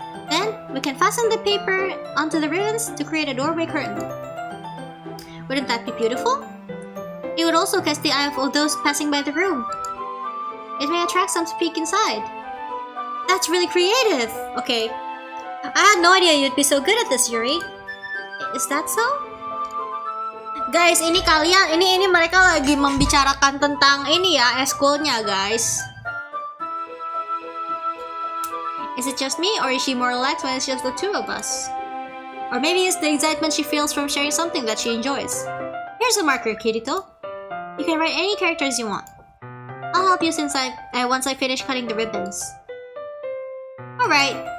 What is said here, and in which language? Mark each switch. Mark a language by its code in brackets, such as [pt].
[en] Then, we can fasten the paper onto the ribbons to create a doorway curtain. Wouldn't that be beautiful? It would also catch the eye of those passing by the room. It may attract some to peek inside. That's really creative! Okay. I had no idea you'd be so good at this, Yuri. Is that so? [id] Guys, ini mereka lagi membicarakan tentang ini ya, eskulnya, guys. [en] Is it just me, or is she more relaxed when it's just the two of us? Or maybe it's the excitement she feels from sharing something that she enjoys. Here's a marker, Kirito. You can write any characters you want. I'll help you once I finish cutting the ribbons. Alright.